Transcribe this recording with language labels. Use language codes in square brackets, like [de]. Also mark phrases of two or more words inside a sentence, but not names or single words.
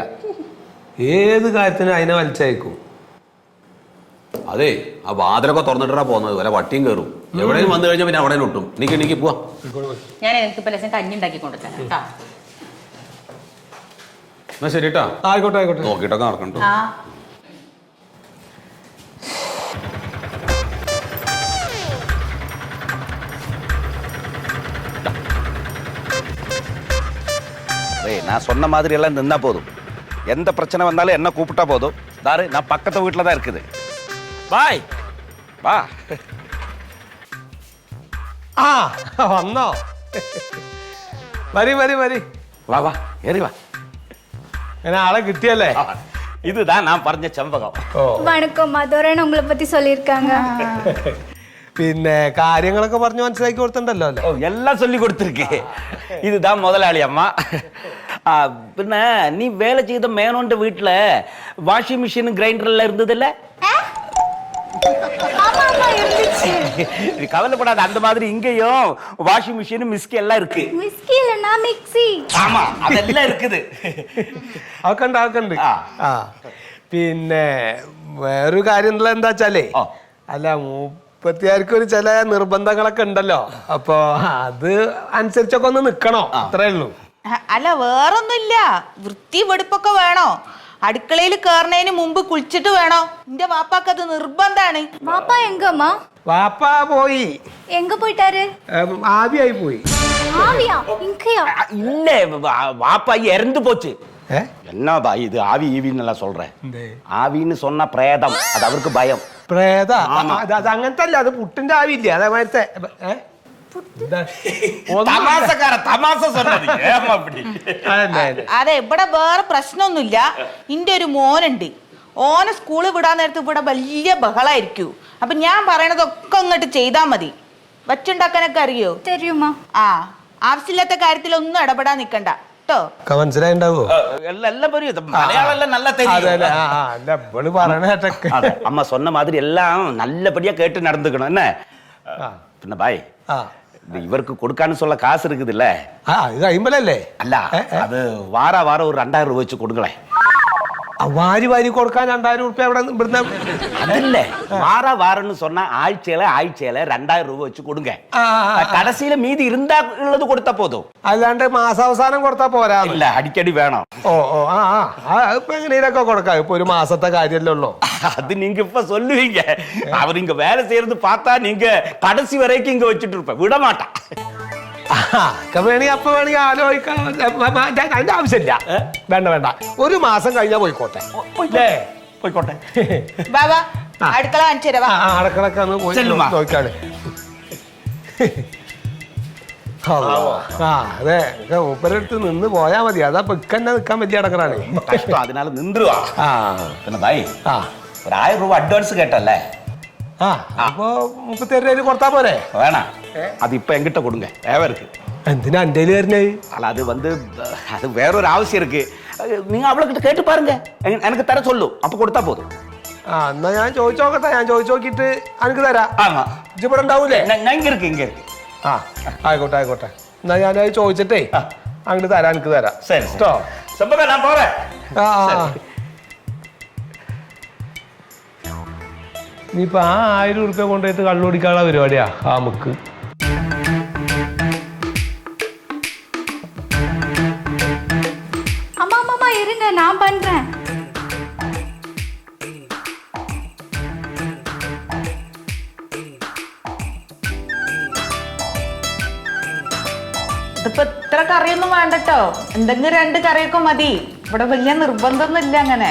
[ml] ഏത് കാര്യത്തിനും അതിനെ വലിച്ചയക്കും. അതെ, ആ വാതിലൊക്കെ തുറന്നിട്ടാ പോകുന്നത്. വല്ല വട്ടിയും കയറും. എവിടെയും വന്നു കഴിഞ്ഞാൽ പിന്നെ അവിടെ ഒട്ടും. എനിക്ക് പോവാ. ഞാൻ എനിക്ക് ഇപ്പൊ ലക്ഷം കഞ്ഞി ഉണ്ടാക്കി കൊണ്ടുതരാം കേട്ടാ. എന്നാ ശരിട്ടാ. ആയിക്കോട്ടെ നോക്കിട്ടൊക്കെ നടക്കണ്ടോ. [ta] நான் சொன்ன மாதிரி எல்லாம் நின்னா போதும். எந்த பிரச்சனை வந்தாலும் என்ன கூப்பிட்டா போதும். தாரு, நான் பக்கத்து வீட்டில் தான் இருக்குது. பாய் வா. [ml] വന്നോ? വരി [ta] வா வா ஏறி வா. [ml] ആളെ കിട്ടിയല്ലേ? [ta] இதுதான் நான் പറഞ്ഞ செம்பகம். வணக்கம் மதுரன் உங்களை பத்தி சொல்லியிருக்காங்க. [ml] പിന്നെ കാര്യങ്ങളൊക്കെ പറഞ്ഞു മനസ്സിലാക്കി കൊടുത്തിട്ടുണ്ടല്ലോ അല്ലേ? [ta] எல்லாம் சொல்லி கொடுத்துருக்கு. இதுதான் முதலாளி அம்மா. பின்ன நீ வேலை செய்த மேனோண்ட வீட்டுல [en] washing machine [ta] கிரைண்டர் எல்லாம் இருந்தது இல்ல? கவலைப்படாத, அந்த மாதிரி இங்கேயும் [en] washing machine [ta] மிஸ்கி எல்லாம் இருக்கு. மிஸ்கி இல்லனா மிக்ஸி. ஆமா, அதெல்லாம் இருக்குது. [ml] ആക്കണ്ട്. പിന്നെ വേറൊരു കാര്യം എന്താ വെച്ചാലേ, അല്ല മുപ്പത്തിയാർക്ക് ഒരു ചില നിർബന്ധങ്ങളൊക്കെ ഉണ്ടല്ലോ. അപ്പൊ അത് അനുസരിച്ചൊക്കെ ഒന്ന് നിക്കണോ, അത്രേ ഉള്ളൂ. അല്ല, വേറൊന്നുമില്ല. വൃത്തി വെടുപ്പൊക്കെ വേണോ. അടുക്കളയിൽ കേറുന്നതിന് മുമ്പ് കുളിച്ചിട്ട് വേണോ. എന്റെ വാപ്പാക്ക് അത് നിർബന്ധാണ്. [ta] வாப்பா எங்கம்மா? [ml] വാപ്പ പോയി. [ta] எங்க போயிட்டாரு? [ml] ആവിയായി പോയി. [ta] ஆவியா? இங்கயா? இல்ல, வாப்பா இறந்து போச்சு. என்னப்பா இது ஆவி ஈவின்னு எல்லாம் சொல்றேன். ஆவின்னு சொன்னா பிரேதம், அது அவருக்கு பயம். [ml] പ്രേത? അത് അങ്ങനത്തെ അല്ല, അത് പുട്ടിന്റെ ആവില്ലേ അതേമാരത്തെ. അതെ, ഇവിടെ വേറെ പ്രശ്നമൊന്നുമില്ല. ഇന്റെ ഒരു മോനുണ്ട്. ഓനെ സ്കൂളിൽ വിടാൻ നേരത്ത് ഇവിടെ വലിയ ബഹളായിരിക്കും. അപ്പൊ ഞാൻ പറയണതൊക്കെ അങ്ങോട്ട് ചെയ്താ മതി. വച്ചുണ്ടാക്കാനൊക്കെ അറിയോ? [ta] தெரியுமா? [ml] ആവശ്യമില്ലാത്ത കാര്യത്തിലൊന്നും ഇടപെടാൻ നിക്കണ്ട കേട്ടോ. മനസ്സിലായിണ്ടാവോ? [ta] எல்லாம் புரியுது, மலையாளம் எல்லாம் நல்லா தெரியும். அம்மா சொன்ன மாதிரி எல்லாம் நல்லபடியா கேட்டு நடந்துக்கணும். என்ன பின்ன பாய், இவருக்கு கொடுக்கான்னு சொல்ல காசு இருக்குது இல்ல? [ml] ഇത് കഴിയുമ്പോഴല്ലേ? [ta] அல்ல, அது வாரம் ஒரு 2000 ரூபாய் வச்சு கொடுங்களேன். [ml] വാരി കൊടുക്കാൻ 2000 രൂപ അവിടെ ഇവിടുന്ന്. [ta] அதில்ல, வாரம்னு சொன்னா ஆഴ്ചயில 2000 ரூபாய் வச்சு கொடுங்க. கடைசியில மீதி இருந்தா உள்ளது கொடுத்தா போதும். [ml] അല്ലാണ്ട് മാസാവസാനം കൊടുത്താ പോരാ. [ta] இல்ல, அடிக்கடி வேணும். [ml] ഇപ്പൊ എങ്ങനെയൊക്കെ കൊടുക്കാം. ഇപ്പൊ ഒരു മാസത്തെ കാര്യമല്ലേ ഉള്ളൂ. [ta] அது நீங்க இப்ப சொல்லுவீங்க. அவர் இங்க வேலை செய்யறது பார்த்தா நீங்க கடைசி வரைக்கும் இங்க வச்சுட்டு இருப்ப விட மாட்டான். [ml] വേണമെങ്കിൽ അപ്പൊ വേണമെങ്കിൽ ആലോചിക്കാം. അതിന്റെ ആവശ്യമില്ല. വേണ്ട, ഒരു മാസം കഴിഞ്ഞാ പോയിക്കോട്ടെ. പോയിക്കോട്ടെ. ബാബാ, അടുക്കള കാണിച്ചു തരാം. അടക്കളൊക്കെ ഒന്ന് പോയി നോക്കാണ്. അതെ, മൂപ്പരടുത്ത് നിന്ന് പോയാ മതി. അതാ പെക്കന്നെ നിക്കാൻ വലിയ അടക്കറാണ്. [ta] கஷ்டம், அதனால நின்றுவா. என்ன பாய், ஒரு 1000 ரூபாய் அட்வான்ஸ் கேட்டல்ல? [ml] അപ്പൊ 37 രൂപ കൊടുത്താ പോരെ? [ta] வேணாம், அது இப்ப என்கிட்ட கொடுங்க, தேவை இருக்கு. [ml] എന്തിനാ എന്റെ വരുന്നേ? [ta] அல்ல, அது வேறொரு அவசியம் இருக்கு. நீங்க அவளுக்கிட்ட கேட்டு பாருங்க, எனக்கு தர சொல்லு, அப்ப கொடுத்தா போதும். [ml] എന്നാ ഞാൻ ചോദിച്ചു നോക്കട്ടെ. ഞാൻ ചോദിച്ചു നോക്കിട്ട് എനിക്ക് തരാം. [ta] ஆமா, [ml] ഇവിടെ ഉണ്ടാവൂലേ? [ta] இங்க இருக்கு. [ml] ആയിക്കോട്ടെ. എന്നാ ഞാൻ ചോദിച്ചിട്ടേ അങ്ങോട്ട് തരാം. എനിക്ക് തരാം. [ta] சரி [ml] കേട്ടോ? [ta] செம்பக, நான் போறேன். [ml] ഇനിയിപ്പോ 1000 രൂപ കൊണ്ടുപോയിട്ട് കള്ളുപിടിക്കാനുള്ള പരിപാടിയാ നമുക്ക്. [ta] அம்மா இருங்க, நான் பண்றேன். [ml] ഇതിപ്പോ ഇത്ര കറിയൊന്നും വേണ്ടട്ടോ. എന്തെങ്കിലും 2 കറിയൊക്കെ മതി. ഇവിടെ വലിയ നിർബന്ധമൊന്നും ഇല്ല അങ്ങനെ.